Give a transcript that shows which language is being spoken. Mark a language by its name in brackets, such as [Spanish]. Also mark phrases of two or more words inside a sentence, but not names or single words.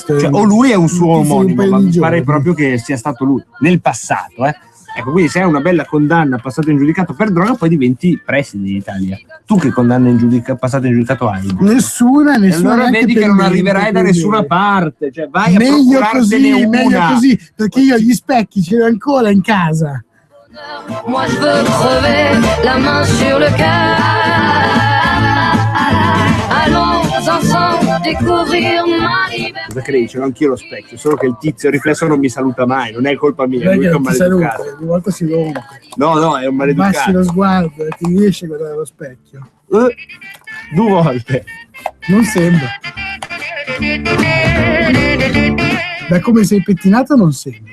[Italian] Cioè, o lui è un suo omonimo, ma mi pare proprio che sia stato lui nel passato, Ecco, quindi se hai una bella condanna passata in giudicato per droga, poi diventi preside in Italia. Tu che condanna passata in giudicato hai? Nessuna. E allora vedi che non arriverai da nessuna parte, cioè vai a meglio così, perché io gli specchi ce li ho ancora in casa. [French] Moi je veux crever la main sur le cœur. Allons ensemble découvrir ma libertà. [Italian] Cosa credi? Ce l'ho anch'io lo specchio, solo che il tizio riflesso non mi saluta mai, non è colpa mia, lui è un maleducato. Ogni volta si rompe. No, è un maleducato. Abbassi lo sguardo e ti riesci a guardare allo specchio. 2 volte. Non sembra. Da come sei pettinato non sembra.